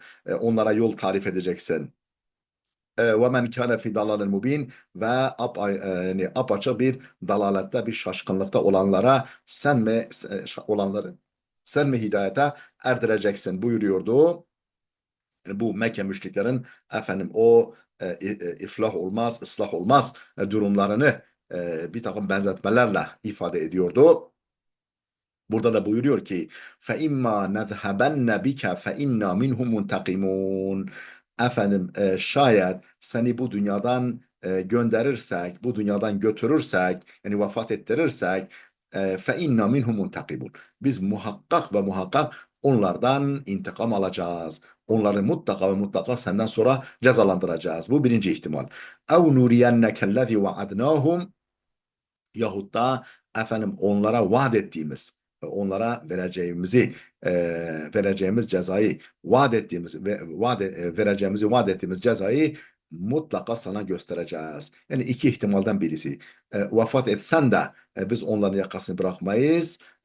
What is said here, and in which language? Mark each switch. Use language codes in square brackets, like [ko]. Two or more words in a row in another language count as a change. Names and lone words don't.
[tr] Onlara yol tarif edeceksin. [ar] ومن كان في ضلال مبين [tr] ve yani apaçık bir dalalette, bir şaşkınlıkta olanları sen mi hidayete erdireceksin buyuruyordu. Yani bu Mekke müşriklerin iflah olmaz, ıslah olmaz durumlarını bir takım benzetmelerle ifade ediyordu. Burada da buyuruyor ki [ar] فَاِمَّا نَذْهَبَنَّ بِكَ فَاِنَّا مِنْهُمْ مُنْتَقِمُونَ. [tr] Şayet seni bu dünyadan gönderirsek, bu dünyadan götürürsek, yani vefat ettirirsek [ar] فَاِنَّا مِنْهُمْ مُنْتَقِمُونَ. [tr] Biz muhakkak ve muhakkak onlardan intikam alacağız. Onları mutlaka ve mutlaka senden sonra cezalandıracağız. Bu birinci ihtimal. [ar] اَوْ نُرِيَنَّكَ الَّذِي وَعَدْنَاهُمْ. [tr] Yahut da onlara vaat ettiğimiz ve onlara vereceğimiz cezayı vaat ettiğimiz cezayı mutlaka sana göstereceğiz. Yani iki ihtimalden birisi. Vefat etsen de biz onların yakasını bırakmayız.